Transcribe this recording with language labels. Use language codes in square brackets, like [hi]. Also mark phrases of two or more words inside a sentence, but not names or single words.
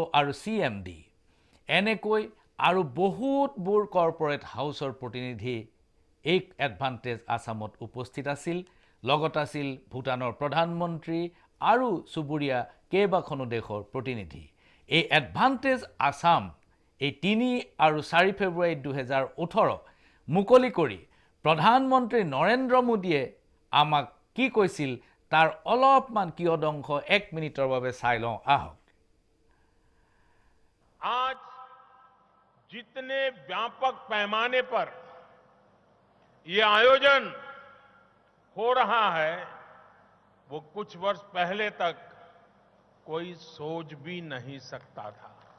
[as] আৰু CMD এনেকৈ আৰু বহুতবোৰ কৰ্পোৰেট হাউচৰ প্ৰতিনিধি এই এডভান্টেজ আসামত উপস্থিত আছিল লগত আছিল ভূটানৰ প্ৰধানমন্ত্ৰী আৰু চুবুৰীয়া কেইবাখনো দেশৰ প্ৰতিনিধি এই এডভান্টেজ আসাম এই ৩ আৰু ৪ ফেব্ৰুৱাৰী ২০১৮ মুকলি কৰি প্ৰধানমন্ত্ৰী নৰেন্দ্ৰ মোদীয়ে আমাক কি কৈছিল তাৰ অলপমান কিয়দংশ ১ মিনিটৰ বাবে চাই লওঁ আহক [hi] आज जितने व्यापक पैमाने पर ये आयोजन हो रहा है वो कुछ वर्ष पहले तक कोई सोच भी नहीं सकता था